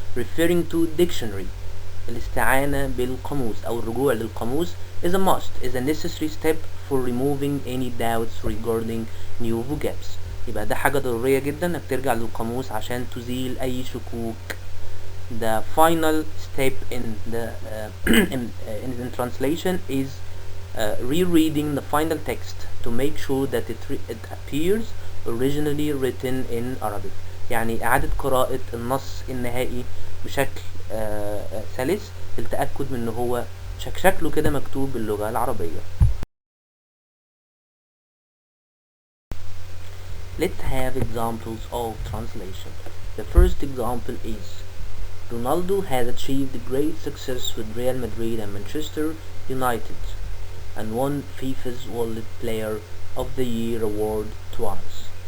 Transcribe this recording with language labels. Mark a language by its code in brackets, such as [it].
[en] referring to dictionary. [ar] الاستعانة بالقاموس أو الرجوع للقاموس [en] is a must, is a necessary step for removing any doubts regarding new vocabs. [ar] يبقى ده حاجة ضرورية جدا انك ترجع للقاموس عشان تزيل أي شكوك. [en] The final step in the in translation is rereading the final text to make sure that it appears originally written in Arabic. [ar] يعني إعادة قراءة النص النهائي بشكل سلس للتأكد من إن هو شكله كده مكتوب باللغة العربية. [en] Let's have examples of translation. The first example is Ronaldo has achieved great success with Real Madrid and Manchester United and won FIFA's World Player of the Year award twice.